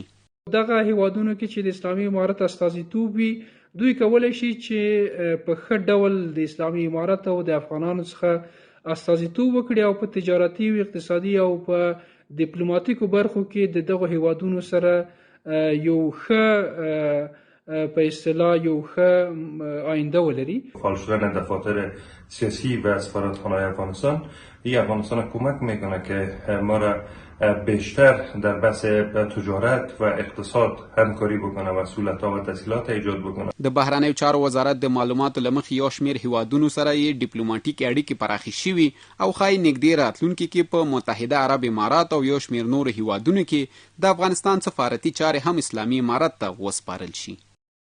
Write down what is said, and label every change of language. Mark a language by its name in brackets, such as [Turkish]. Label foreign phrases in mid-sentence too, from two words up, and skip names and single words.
[Pashto] دغه هیوادونو کې چې د اسلامي امارت استازیتوب وي، دوی کولی شي چې په ښه ډول د اسلامي امارت او د افغانانو څخه استازیتوب وکړي او په تجارتي او اقتصادي او په ډیپلوماټیکو برخو کې د دغه هیوادونو سره یو ښه په اصطلاح یو ښه آینده ولري. [Persian] فعال شدن دفاتر سیاسی و سفارتخانه افغانستان افغانستان کمک میکنه که ما را بیشتر در بحث تجارت و اقتصاد همکاری بکنه و سهولت‌ها و تسهیلات ایجاد بکنه. [Pashto] د بهرنیو چارو وزارت د معلوماتو له مخې یو شمېر هیوادونو سره یې ډیپلوماټیکې اړیکې پراخې شوي او ښایي نږدې راتلونکي کې په متحده عرب امارات او یو شمېر نورو هیوادونو کې د افغانستان سفارتي چارې هم اسلامي امارت ته وسپارل شي.